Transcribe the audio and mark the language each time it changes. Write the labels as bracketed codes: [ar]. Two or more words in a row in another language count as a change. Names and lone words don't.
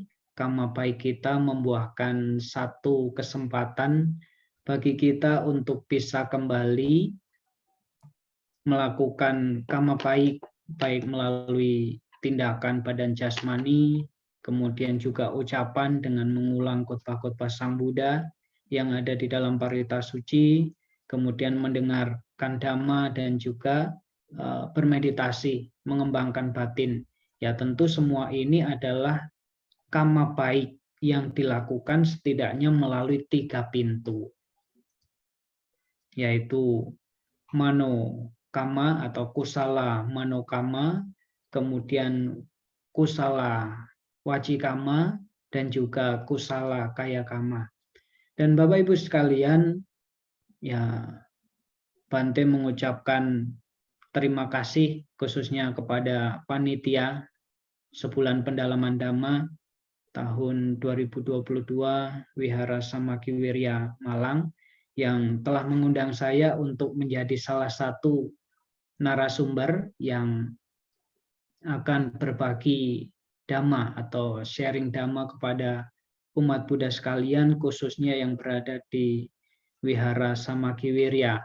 [id] Karma baik kita membuahkan satu kesempatan bagi kita untuk bisa kembali melakukan karma baik, baik melalui tindakan badan jasmani, kemudian juga ucapan dengan mengulang khotbah-khotbah Sang Buddha yang ada di dalam parita suci, kemudian mendengarkan Dhamma dan juga bermeditasi, mengembangkan batin. Ya tentu semua ini adalah karma baik yang dilakukan setidaknya melalui 3 pintu, yaitu [pi] mano kama [id] atau [pi] kusala manokama, [id] kemudian [pi] kusala wacikama, [id] dan juga [pi] kusala kayakama. [id] Dan Bapak Ibu sekalian, ya Bante mengucapkan terima kasih khususnya kepada panitia Sebulan Pendalaman Dhamma tahun 2022 Wihara Samakiwirya Malang yang telah mengundang saya untuk menjadi salah satu narasumber yang akan berbagi Dhamma atau sharing Dhamma kepada umat Buddha sekalian, khususnya yang berada di Wihara Samakiwirya.